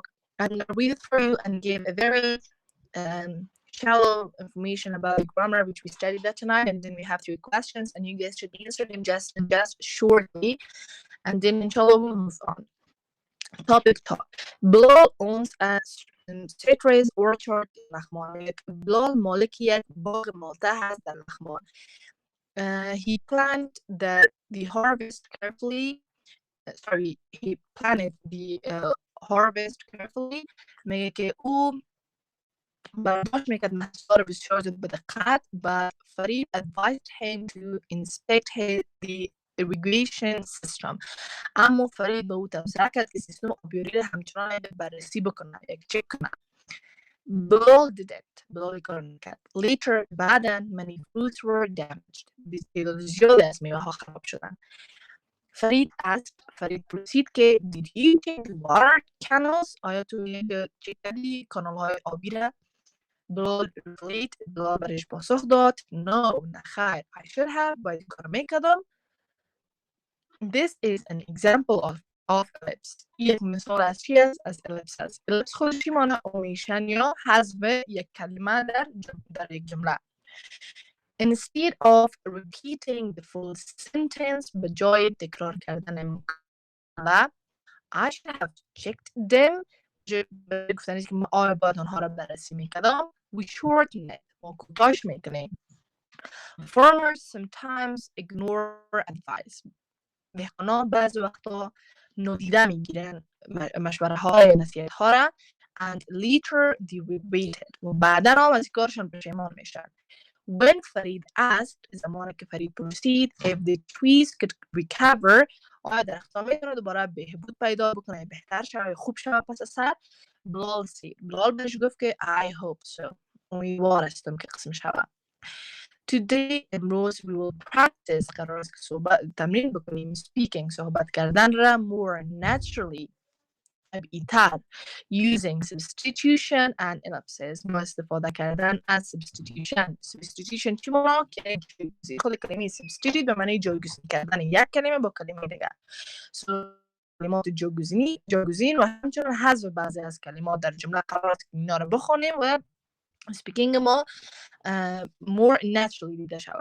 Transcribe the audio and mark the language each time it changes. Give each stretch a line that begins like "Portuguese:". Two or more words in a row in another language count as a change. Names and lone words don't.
English: I'm going to read it for you and give a very shallow information about the grammar which we studied that tonight, and then we have 3 questions and you guys should answer them just shortly, and then inshallah we'll move on. Topic talk. Bilal owns a citrus orchard in لغمان.
Persian: Bilal مالک یک باغ مالته هست در لغمان.
English: He planned the harvest carefully. He planned the harvest carefully.
Persian: میگه که او برداشت میکرد محصول بسیار زیاد به دقت.
English: But Farid advised him to inspect the irrigation system.
Persian: اما فرید به او توصیه کرد که سیستم آبیاری را همچنان بررسی بکنه، یک چک کنه.
English: Bilal did it. Bilal
Persian: کار نکرد.
English: Later بعداً many fruits were damaged.
Persian: تعداد زیادی از میوه ها خراب شدن. فرید پرسید که
English: did you check the water canals؟
Persian: آیا تو چک کردی کانال های آبی را؟ Bilal برش پاسخ داد no، نه خیر،
English: I should have،
Persian: باید کار میکردم.
English: This is an example of ellipse.
Persian: یک مثال از چی است؟ از ellipse است. ellipse خودش معنی اومیشن یا حذف یک کلمه در یک جمله.
English: Instead of repeating the full sentence،
Persian: به جای تکرار کردن مکمل،
English: I should have checked them.
Persian: گفتن که آیا باید آنها را بررسی میکردم.
English: We shorten it.
Persian: ما کوتاش میکنیم.
English: Farmers sometimes ignore advice.
Persian: دهقانان بعضی وقتا نادیده میگیرن مشوره های نصیحت ها را
English: and later they regret it.
Persian: و بعدا هم از کارشان پشیمان میشن.
English: When Farid asked،
Persian: زمانی که فرید پرسید
English: if the trees could recover،
Persian: آیا درختان میتونه دوباره بهبود پیدا بکنه، بهتر شوه، خوب شوه پس از سر. Bilal بهش گفت که
English: I hope so،
Persian: امیدوار هستم که قسم شوه.
English: Today
Persian: امروز
English: we will practice،
Persian: قرار است که تمرین بکنیم speaking، صحبت کردن را
English: more naturally،
Persian: طبیعی‌تر،
English: using substitution and ellipses،
Persian: ما استفاده کردن از substitution چی معنی؟ که جایگزین. خود کلمه substitute به معنی جایگزین کردن یک کلمه با کلمه دیگر. کلمات جایگزین و همچنین حذف بعضی از کلمات در جمله قرار است که اینا رو بخونیم و speaking ما
English: more naturally
Persian: دیده شود.